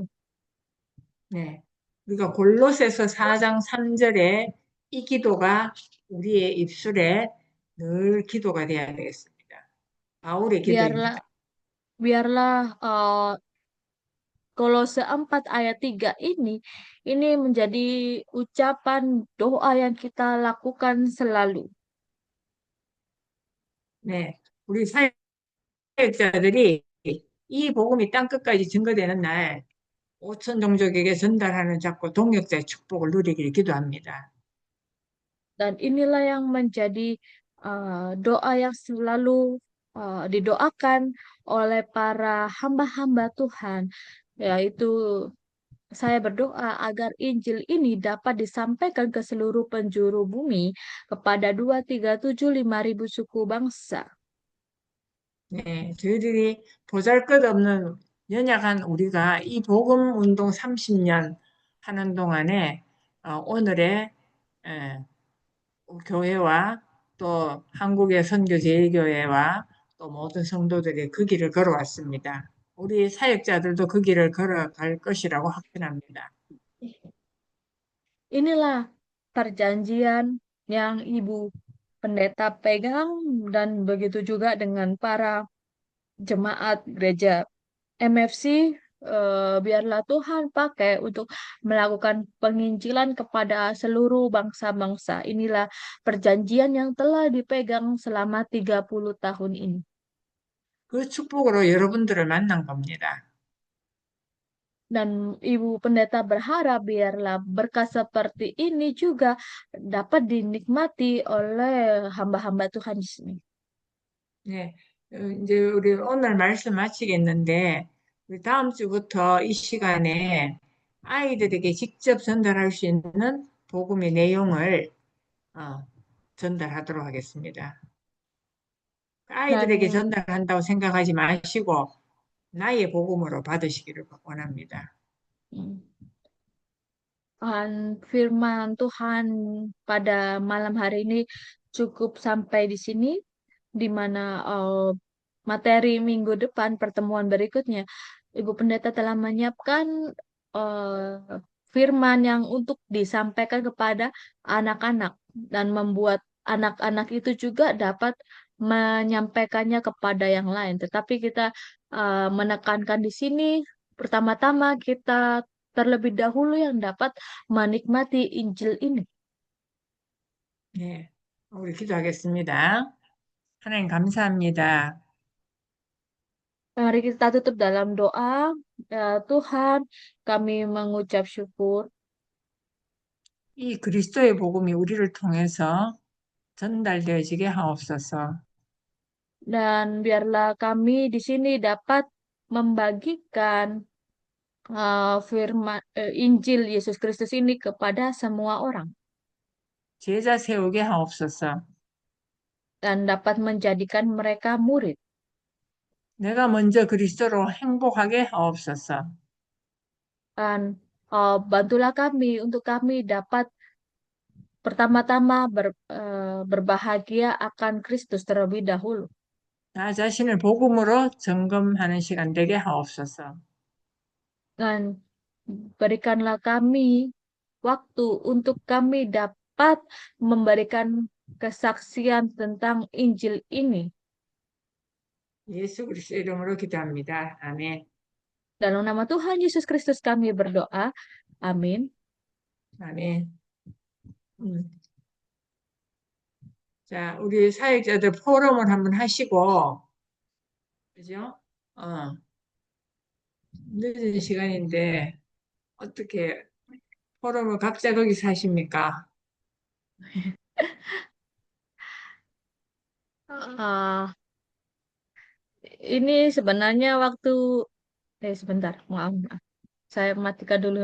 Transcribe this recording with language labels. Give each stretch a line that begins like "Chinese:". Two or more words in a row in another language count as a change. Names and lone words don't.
Korean: 네. 우리가 골로새서 4장 3절에 이 기도가 우리의 입술에 늘 기도가 되어야 되겠습니다. 바울의
Indonesian: Biarlah
Korean: 기도입니다.
Indonesian: biarlah Kolose 4 ayat 3 ini menjadi ucapan doa yang kita lakukan selalu.
Korean: 네. 우리 사역자들이 이 복음이 땅 끝까지 증거되는 날 5천 종족에게 전달하는 자꾸 동역자의 축복을 누리기를 기도합니다.
Indonesian: Dan inilah yang menjadi doa yang selalu didoakan oleh para hamba-hamba Tuhan, yaitu saya berdoa agar Injil ini dapat disampaikan ke seluruh penjuru bumi kepada 2, 3, 7, 5 ribu suku bangsa.
Korean: 네, 저희들이 보잘것없는 연약한 우리가 이 복음 운동 30년 하는 동안에 오늘의 에, 교회와 또 한국의 선교제일교회와 또 모든 성도들이 그 길을 걸어왔습니다. 우리 사역자들도 그 길을 걸어갈 것이라고 확신합니다.
Indonesian: Inilah perjanjian yang Ibu Pendeta pegang dan begitu juga dengan para jemaat gereja MFC biarlah Tuhan pakai untuk melakukan penginjilan kepada seluruh bangsa-bangsa. Inilah perjanjian yang telah dipegang selama 30 tahun ini.
Korean: 그 축복으로 여러분들을 만난 겁니다.
Indonesian: Dan Ibu Pendeta berharap biarlah berkat seperti ini juga dapat dinikmati oleh hamba-hamba Tuhan di sini.
Korean: 네, 이제 우리 오늘 말씀 마치겠는데, 우리 다음 주부터 이 시간에 아이들에게 직접 전달할 수 있는 복음의 내용을 어, 전달하도록 하겠습니다. 아이들에게
Indonesian: Dan
Korean: 전달한다고 생각하지 마시고 나의 복음으로 받으시기를 원합니다.
Indonesian: mm, firman Tuhan pada malam hari ini cukup sampai di sini, di mana materi minggu depan, pertemuan berikutnya, Ibu Pendeta telah menyiapkan firman yang untuk disampaikan kepada anak-anak dan membuat anak-anak itu juga dapat menyampaikannya kepada yang lain. Tetapi kita menekankan di sini, pertama-tama kita terlebih dahulu yang dapat menikmati Injil ini.
Korean: 네, 우리 기도하겠습니다. 하나님 감사합니다.
Indonesian: Mari kita tutup dalam doa. Tuhan, kami mengucap syukur
Korean: 이 그리스도의 복음이 우리를 통해서 전달되어지게 하옵소서.
Indonesian: dan biarlah kami di sini dapat membagikan firman Injil Yesus Kristus ini kepada semua orang
Korean: 제자 세우게 하옵소서.
Indonesian: dan dapat menjadikan mereka murid.
Korean: 내가 먼저 그리스도로 행복하게 하옵소서.
Indonesian: Dan bantulah kami untuk kami dapat pertama-tama berbahagia akan Kristus terlebih dahulu.
Korean: 나 자신을 복음으로 점검하는 시간 되게 하옵소서.
Indonesian: Dan berikanlah kami waktu untuk kami dapat memberikan kesaksian tentang Injil ini.
Korean: 예수 그리스도 이름으로 기도합니다. 아멘.
Indonesian: Dalam nama Tuhan Yesus Kristus kami berdoa. Amin.
Korean: 아멘. 음. 자, 우리 사역자들 포럼을 한번 하시고, 그죠? 어, 늦은 시간인데, 어떻게 포럼을 각자 거기서 하십니까?
Indonesian: Ah, ini sebenarnya waktu, sebentar, maaf, saya matikan dulu